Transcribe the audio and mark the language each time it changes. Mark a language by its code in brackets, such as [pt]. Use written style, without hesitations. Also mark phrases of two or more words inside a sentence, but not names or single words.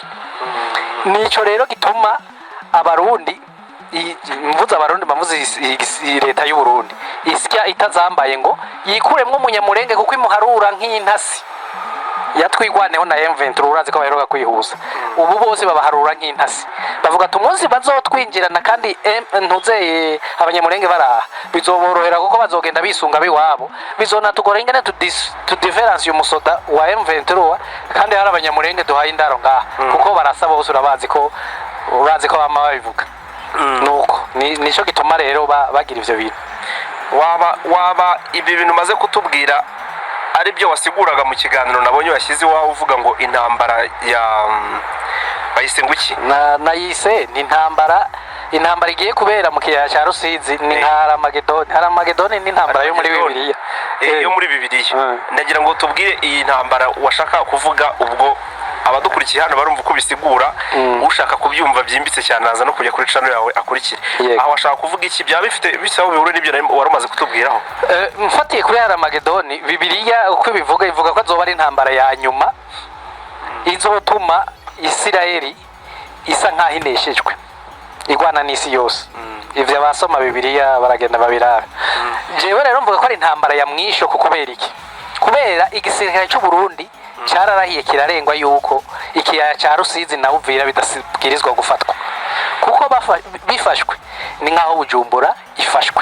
[rn] Nico rero gituma abarundi mvuza abarundi bavuze leta y'u Burundi isya itazambaye ngo yikuremwe umunyamurenge kuko imuharura nk'intasi yatwigwaneho na M23 urazi ko baheruka kwihuza ubu bose babaharura nk'intasi bavuga tumunsi bazotwinjirana kandi ntuzeye abanyamurenge baraha bizoborohera kuko bazogenda bisunga biwabo bizonatugora ingene [en] to difference [rn] umusoda wa M23 kandi hari abanyamurenge duhaye indaro ngaha kuko barasaba bose urazi ko bama babivuga nuko nico gituma rero bagira ivyo bintu. waba ibi bintu maze kutubwira ari byo wasiguraga mu kiganiro nabonye washyize wawe uvuga ngo intambara ya bayise nguki nayise ni intambara igiye kubera mu kiyaya cya Rusizi ni Haramagedoni ni intambara yo muri Bibiliya yo muri Bibiliya. Ndagira ngo tubwire iyi ntambara washaka kuvuga ubwo abadukurikiye hano barumva uko bisigura ushaka kubyumva byimbitse cyane naza no kujya kuri channel yawe akurikire aho washaka kuvuga iki byaba bifite bisaho bihure n'ibyo wari umaze kutubwiraho. Mfatiye kuri Haramagedoni Bibiliya uko bivuga ko azoba ari intambara ya nyuma izotuma Isirayeli isa nkaho ineshejwe igwana n'isi yose. Ivyo abasoma Bibiliya baragenda babirara. Jewe rero mvuga ko ari intambara [sw] ya mwisho [rn] kubera iki kubera igisirikare cy'u Burundi cyararahiye kirarengwa yuko ikiyaya cya Rusizi na Uvira bidasigirizwa gufatwa kuko bifashwe ni nkaho Bujumbura ifashwe.